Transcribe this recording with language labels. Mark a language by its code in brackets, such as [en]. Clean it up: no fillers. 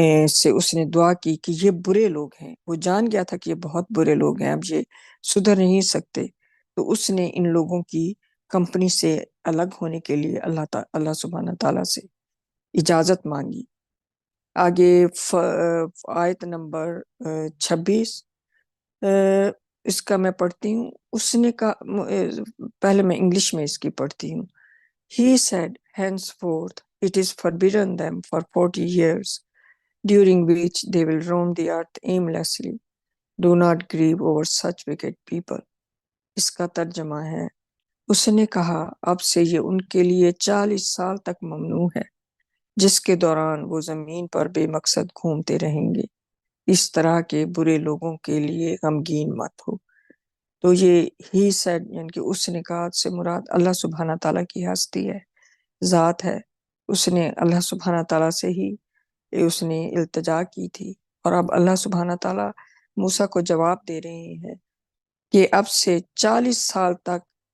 [ur] سے اس نے دعا کی کہ یہ برے لوگ ہیں، وہ جان گیا تھا کہ یہ بہت برے لوگ ہیں، اب یہ سدھر نہیں سکتے، تو اس نے ان لوگوں کی کمپنی سے الگ ہونے کے لیے اللہ سبحانہ تعالیٰ سے اجازت مانگی۔ آگے آیت نمبر 26 اس کا میں پڑھتی ہوں۔ [en] اس نے کہا، پہلے میں انگلش میں اس کی پڑھتی ہوں۔ He said, henceforth it is forbidden them for 40 years, during which they will roam the earth aimlessly. Do not grieve over such wicked people. [ur] اس کا ترجمہ ہے، اس نے کہا اب سے یہ ان کے لیے 40 سال تک ممنوع ہے، جس کے دوران وہ زمین پر بے مقصد گھومتے رہیں گے۔ اس طرح کے برے لوگوں کے لیے غمگین مت ہو۔ تو یہ ہی سیڈ یعنی کہ اس نے کہا سے مراد اللہ سبحانہ تعالیٰ کی ہستی ہے، ذات ہے۔ اس نے اللہ سبحانہ تعالیٰ سے ہی اس نے التجا کی تھی، اور اب اللہ سبحانہ تعالیٰ موسیٰ کو جواب دے رہے ہیں کہ اب سے 40 سال تک